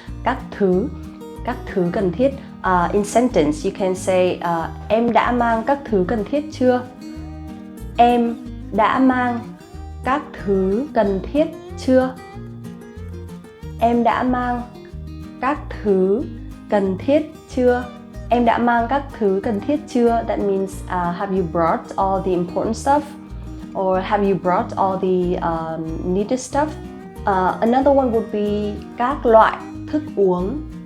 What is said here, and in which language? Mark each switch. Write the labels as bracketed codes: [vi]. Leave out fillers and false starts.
[vi] Các thứ cần thiết. [en] In sentence you can say [vi] em đã mang các thứ cần thiết chưa? Em đã mang các thứ cần thiết chưa? Em đã mang các thứ cần thiết chưa? Em đã mang các thứ cần thiết chưa? [en] That means have you brought all the important stuff? Or have you brought all the needed stuff? Another one would be [vi] các loại thức uống.